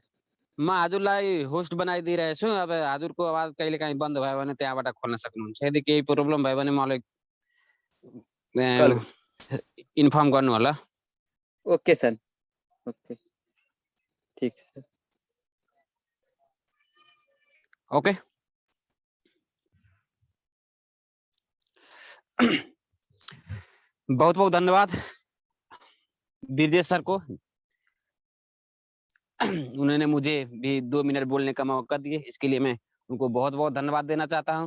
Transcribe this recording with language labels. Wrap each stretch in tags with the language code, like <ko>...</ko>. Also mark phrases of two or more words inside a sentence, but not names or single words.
<ne>म हजुरलाई होस्ट बनाइदिइरहेको छु। अब हजुरको आवाज कहिले काहीँ बन्द भयो भने त्यहाँबाट खोल्न सक्नुहुन्छ। यदि केही प्रब्लम भयो भने मलाई इन्फर्म गर्नु होला। ओके सर, ओके, ठीक छ।</ne> <hi>ओके, बहुत बहुत धन्यवाद बिरजेश सर को। उन्होंने मुझे भी 2 मिनट बोलने का मौका दिए, इसके लिए मैं उनको बहुत बहुत धन्यवाद देना चाहता हूँ।</hi>